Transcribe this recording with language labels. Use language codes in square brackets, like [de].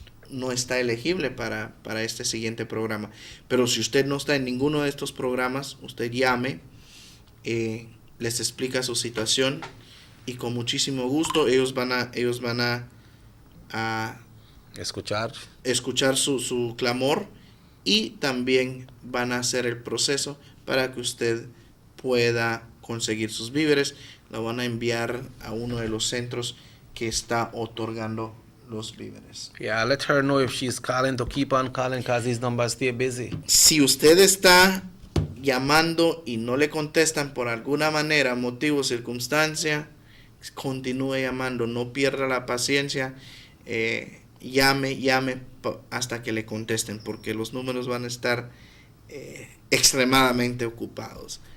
[es] no está elegible para este siguiente programa. Pero si usted no está en ninguno de estos programas, usted llame, les explica su situación y con muchísimo gusto ellos van a escuchar su clamor y también van a hacer el proceso para que usted pueda conseguir sus víveres. Lo van a enviar a uno de los centros que está otorgando los víveres. [en] Yeah, let her know if she's calling to keep on calling because these numbers stay busy. [es] Si usted está llamando y no le contestan por alguna manera, motivo, circunstancia, continúe llamando, no pierda la paciencia, llame hasta que le contesten, porque los números van a estar extremadamente ocupados.